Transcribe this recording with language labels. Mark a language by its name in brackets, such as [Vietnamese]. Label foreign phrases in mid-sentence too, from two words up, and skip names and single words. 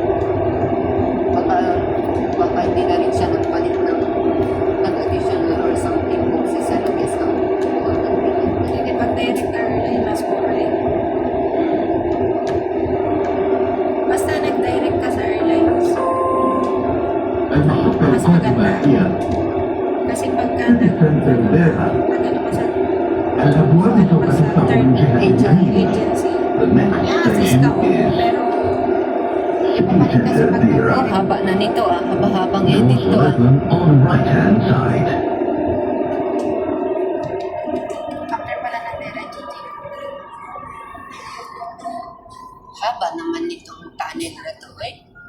[Filipino] Baka hindi na rin siya nagpalit ng [English] additional or something [Filipino] kung si Sir ang isang kumuha ng ticket niya. Hindi pag direct airline, mas mura eh. Basta nag-direct ka sa airlines. [Arabic] المحطة القادمة هي [Filipino] Kasi pagka [Arabic] سانتانديرا. [Filipino] nag-ano ka sa [Arabic] الأبواب سوف تفتح من جهة اليمين. [Filipino] agency, [English] The next [Filipino] assist ka [English] station [Filipino] ko, [English] is [Filipino] pero ipapalit ka sa Oh, pag-direct. haba na nito ah. Haba-habang edit [English] Doors to are ah. open on right hand side. [Filipino] After pala ng direct, Gigi. Haba naman nitong tunnel na to eh.